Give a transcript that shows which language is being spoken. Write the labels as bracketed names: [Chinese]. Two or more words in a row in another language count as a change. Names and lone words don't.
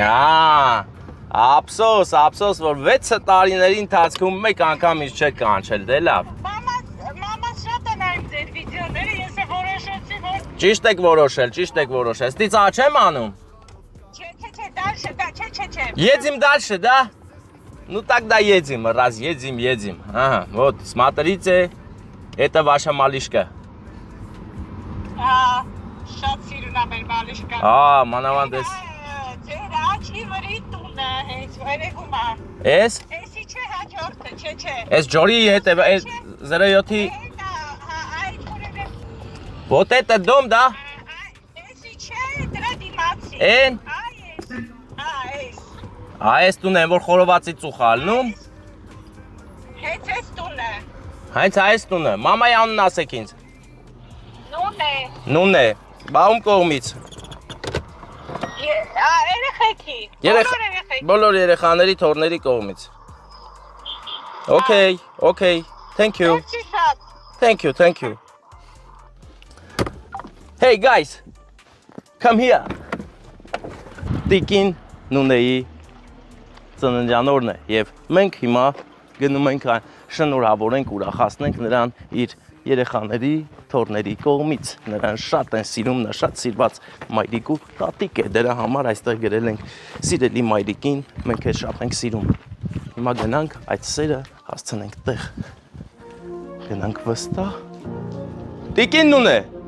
[Armenian] Ափսոս, որ 6 տարիների ընթացքում մեկ անգամ ինձ չեք կանչել, դե լավ։ Մամաս շատ է նայում ձեր վիդեոները, ես է որոշեցի, որ… Ճիշտ եք որոշել։ Ստիծա չեմ անում։ Չէ, [Russian] дальше, да, [Armenian] չէ։ [Russian] Едем дальше, да? Ну тогда едем, раз едем. Ага, вот, смотрите, это ваша малышка. [Armenian] Շատ սիրուն է մեր մալիշկան։ Մանավանդ ես։ Ձեր աչքի վրի տունը, հենց վերևում է։ Էս։ Էսի չէ հաջորդը, չէ։ Էս ջորի հետ է, 07-ի։ Այդ որևէ։ [Russian] Вот это дом, да? [Armenian] Էսի չէ, դրա դիմացի։ Էն։ Էս։ Այս տունը որ խորովածի ծուխ ալնում։ Հենց էս տունը։ Հենց այս տունը, մամայի անունն ասեք ինձ։ Նուն է։ Բա ում կողմից։ Երեխեքի։ Բոլոր երեխաների թորների կողմից։ [English] Okay, thank you. Thank you. Hey guys, come here. [Armenian] Տիկին Նունեի ծննդյան օրն է եւ մենք հիմա գնում ենք շնորհավորենք, ուրախացնենք նրան իր երեխաների թորների կողմից։ Նրան շատ են սիրում, նա շատ սիրված մայրիկ ու տատիկ է, դրա համար այստեղ գրել ենք սիրելի մայրիկին, մենք էլ շատ ենք սիրում։ Հիմա գնանք այդ սերը հասցնենք տեղ։ Գնանք վստահ։ Տիկին Նունե։